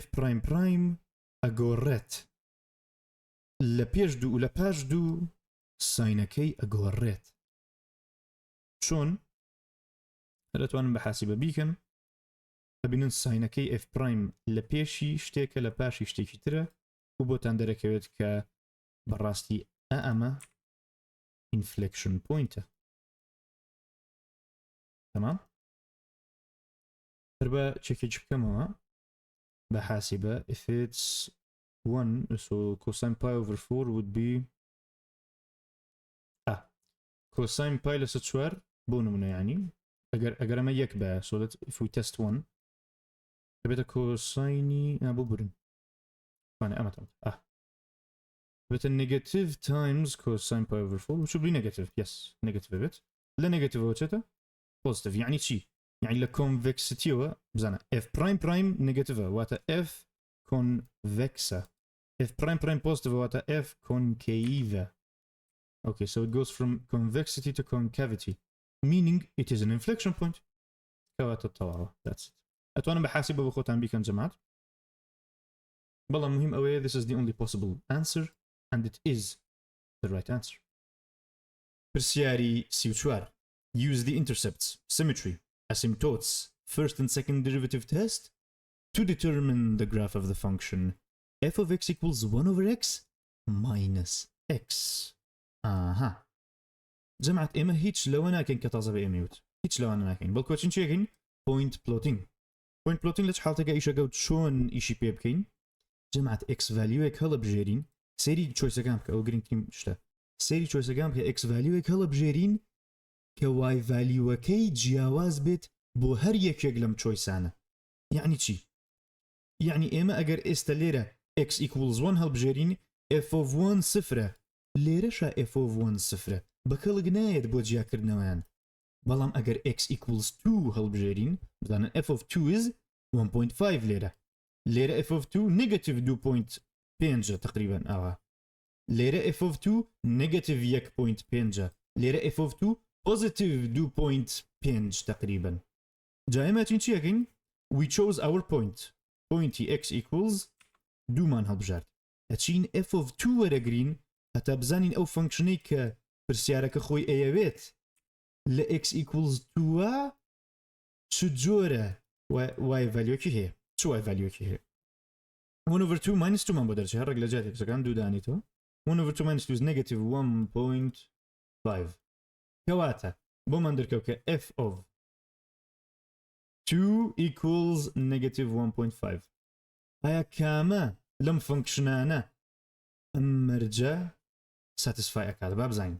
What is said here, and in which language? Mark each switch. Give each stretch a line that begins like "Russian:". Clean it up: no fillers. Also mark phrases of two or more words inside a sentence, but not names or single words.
English: prime prime
Central Kurdish: ئەگۆڕێت لە پێش دوو و لە پاش دوو ساینەکەی ئەگۆڕێت چۆن دەتوانن بە حاسبە بیکەن ئەبینن ساینەکەی
English: f prime
Central Kurdish: لە پێشی شتێکە لە پاشی شتێکی ترە و بۆتان دەرەکەوێت کە بەڕاستی ئەمە
English: inflection pointە
Central Kurdish: تمام هەر بە چێکێکی بکەمەوە بە حاسبە
English: if it's 1 so cosine pi
Central Kurdish: over 4 would be cosine pi لەسەر 4 بۆ نمونە یعنی ئەگەر ئەمە یەک بە
English: so that if we test 1
Central Kurdish: دەبێتە cosine بۆ برن ئەمە دەبێتە
English: negative times cosine pi over 4 which would be negative yes negative
Central Kurdish: بێت لە
English: negative وچێتە positive
Central Kurdish: يعني چی يعني لە
English: convexity بزانە f prime prime negative واتە f convexa f prime prime positive واتە f concave okay so it goes from convexity to concavity meaning it is an inflection point
Central Kurdish: كواتە تەواوە
English: that's it
Central Kurdish: ئەتوانم بە حاسبە بە خۆتان بیکەن جەماعەت بەڵام مهم ئەوەیە
English: this is the only possible answer and it is the right answer
Central Kurdish: پرسیاری 34
English: use the intercepts symmetry asymptotes first and second derivative test to determine the graph of the function f of x equals 1 over x minus x
Central Kurdish: جەماعەت ئێمە هیچ لەوە ناکەین کە تازە بە ئێمەوت هیچ لەوانە ناکەین بەڵکو چین چێکین
English: point plotting
Central Kurdish: لە حاڵەتێکە ئیشەکەوت چۆن ئیشی پێ بکەین جەماعەت
English: x valueێک
Central Kurdish: هەڵەبژێرین سەیری چۆیسەکان بکە ئەو گرنگترین شتە سەیری چۆیسەکان بکە
English: x valueێک
Central Kurdish: هەڵەبژێرین کە
English: y valueەکەی
Central Kurdish: جیاواز بێت بۆ هەر یەکێک لەم چۆیسانە یعنی چی یعنی ئێمە ئەگەر ئێستا لێرە
English: x equals 1
Central Kurdish: هەڵبژێرین
English: f of 1
Central Kurdish: سفرە لێرەشە
English: f of 1
Central Kurdish: سفرە بەکەڵک نایێت بۆ جیاکردنەوەیان بەڵام
English: ئەگەر x equals 2
Central Kurdish: هەڵبژێرین بزانن
English: f of 2 is 1.5 لێرە f of 2 negative 2.5
Central Kurdish: تقریبا ئاوا لێرە
English: f of 2 negative 1.5 لێرە f of 2 positive 2.5
Central Kurdish: تقریبا جا ئێمە چین چیەکەین
English: we chose our pointy x equals
Central Kurdish: 2 مان هەڵبژارد ئەچین f of 2 وەرەگرین هەتا بزانین ئەو فەنکشنەی کە پرسیارەکە خۆی ئەیەوێت لە
English: x equals 2
Central Kurdish: چ جۆرە
English: y valueکی
Central Kurdish: هەیە چ
English: y valueکی
Central Kurdish: هەیە
English: 1 over 2 minus 2
Central Kurdish: مان بۆ دەرچێت هەر ڕێک لە جاتێکەکان دوو دانیتەوە
English: 1 over 2 minus 2 is negative 1.5
Central Kurdish: کەواتە بۆمان دەرکەوت کە
English: f of 2 equals negative 1.5
Central Kurdish: ئایا کامە لەم فەنکشنانە ئەم مەرجە satisfy ئەکات با بزانین